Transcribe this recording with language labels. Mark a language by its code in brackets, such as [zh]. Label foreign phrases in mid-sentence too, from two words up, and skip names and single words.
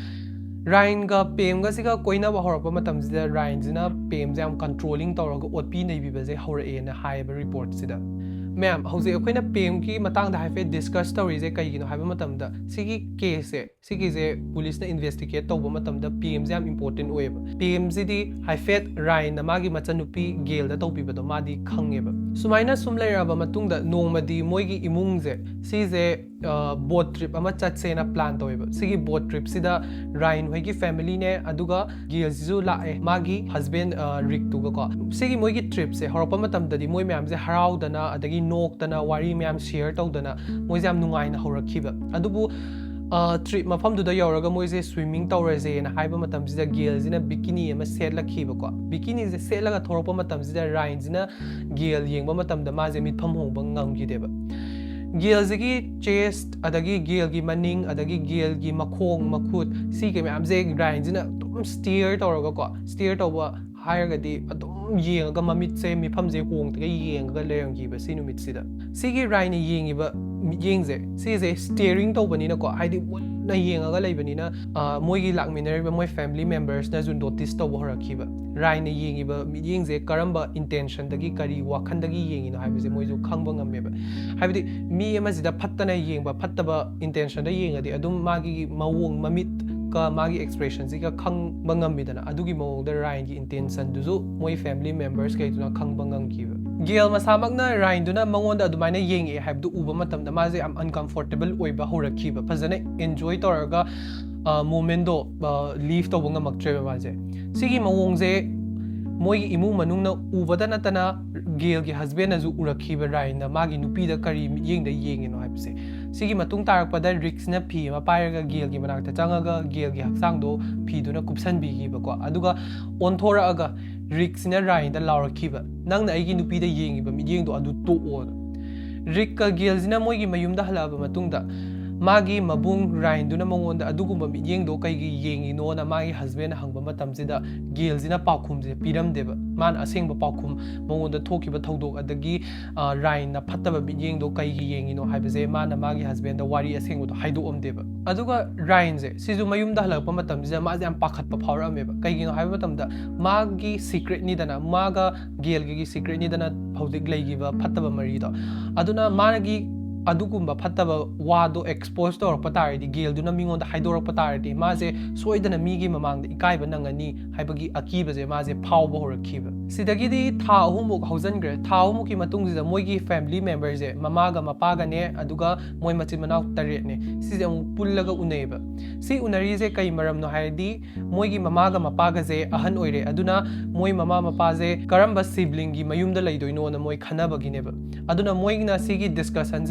[mni] Ryan ga Pem ga siga koina ba horakpa matamjida Ryan jina Pem jam controlling tawraga otpi nei bibaje horae na haiba report sida Ma'am, hauze akoina Pem ki matangda haife discuss story je kaigino haiba matamda sigi case sigi je police na investigate tawba matamda Pem jam important oeba Pem jidi haife Ryan na magi machanupi Gail da tawbiba do madi khangeba sumaina sumlairaba matungda nongmadi moigi imung je si je [en] boat trip [mni] ama chatse na plan taweba sigi [en] boat trip [mni] sida Ryan hoigi family ne aduga Gail jisu lae magi husband Rick tuga ko sigi moigi trip se horakpa matamda di moi myam je haraudana adagi noktana wari myam share tawdana moi jam nungaina horakhiba adubu trip mafamduda yauraga moise swimming tawraje na haiba matamjida Gail jina bikini ama setlakhiba ko bikini je setlaga thorakpa matamjida Ryan jina Gail yengba matamda maje mitpham hongba ngamgideba Gail jigi chest adagi Gail gi maning adagi Gail gi makhong makhut si ke myam je Ryan jina tum steer tawraga ko steer tawba hairagadi adum yengaga mamit se mifam je hongtaga yengaga leranggiba si numit sida sigi Ryan yengiba yengje si je steering tawbanina ko haidi na yengaga leibanina moigi lakminariba moi [en] family members [mni] na jun notice tawba horakhiba Ryan yengiba yengje karamba intention dagi kari wakhandagi yengino haibje moiju khangba ngameba haibdi mi ama jida phattana yengba phattaba intention da yengadi adum magi mawong mamit ka magi expression ji ka khang bangam bidana adugi mawong da Ryan gi intention duzu moi [en] family members [mni] kai tuna khang bangam kiba Gail masamagna Ryan duna mangonda adumaina yengi haibdu uba matamda maje am uncomfortable oiba horakhiba fazana enjoy toraga moment do leave to bunga maktreba maje sigi mawong je moi imung manung na ubada natana Gail gi husband azu urakhiba Ryan na magi nupi da kari yengda yengino haibse sigi matung tarakpada Rick na phi ma pairaga Gail gi manakta changaga Gail gi haksang do phi duna kupsan bi gi ba ko aduga onthora aga Rick na Ryan da laurakhiba nangna aigi nupi da yengiba mi yengdo adu to o Rick ka Gail jina moi gi mayum da halaba matungda magi Mabung Ryan duna mangonda adugumba mi yengdo kaigi yengino na magi husband hangba matamjida Gail jina paukhum je piramdeba man asengba paukhum mangonda thokiba thodok adagi Ryan na phattaba mi yengdo kaigi yengino haibaje man magi husband da wari asengbo to haidoomdeba aduga Ryan je sizu mayum da halakpa matamjida ma jam pakhatpa phaurameba kaigino haiba matamda magi secret ni dana maga Gail gi secret ni dana phaudik leigiba phattaba mari do aduna managi adugumba phattaba wado expose tawrakpa taradi Gail duna mingonda haidorakpa taradi maje soidana migi mamangda ikaiba nangani haibagi akiba je maje phauba horakhiba sidagidi tha ahumuk haujangre tha ahumuki matungjida moigi [en] family members [mni] je mamaga mapaga ne aduga moi machin manaw taret ne sije amuk pullaga unaiba si unari je kai maram no haidi moigi mamaga mapaga je ahan oire aduna moi mama mapa je karamba sibling gi mayumda leidoino na moi khanaba gineba aduna moigna sigi discussion jida